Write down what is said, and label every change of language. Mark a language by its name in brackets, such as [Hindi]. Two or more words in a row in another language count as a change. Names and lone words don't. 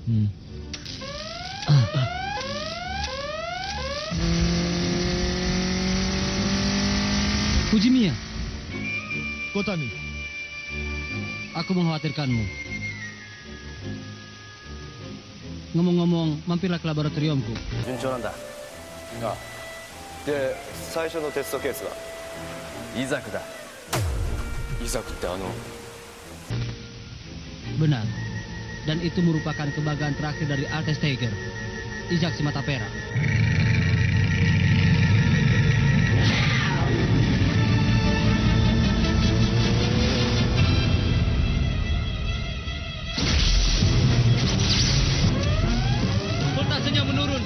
[Indonesian] Fujimiya, Kotani, aku mengkhawatirkanmu. Ngomong-ngomong, mampirlah ke laboratoriumku. [Japanese] 順調なんだ。ああ。で、最初のテストケースはイザクだ。イザクって [Indonesian] Benar. Dan itu merupakan kebanggaan terakhir dari Altes Tiger, Ishak si mata perak. Voltasenya menurun.